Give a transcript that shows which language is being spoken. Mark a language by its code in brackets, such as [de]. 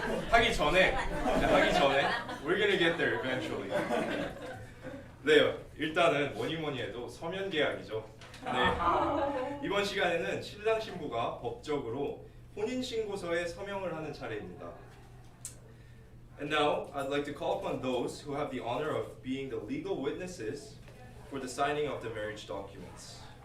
[ko] 하기 전에 [en] we're gonna get there eventually. [ko] 네, 일단은 뭐니 해도 서면 계약이죠. 네, 이번 시간에는 신랑 신부가 법적으로 혼인 신고서에 서명을 하는 차례입니다. [en] And now I'd like to call upon those who have the honor of being the legal witnesses for the signing of the marriage documents.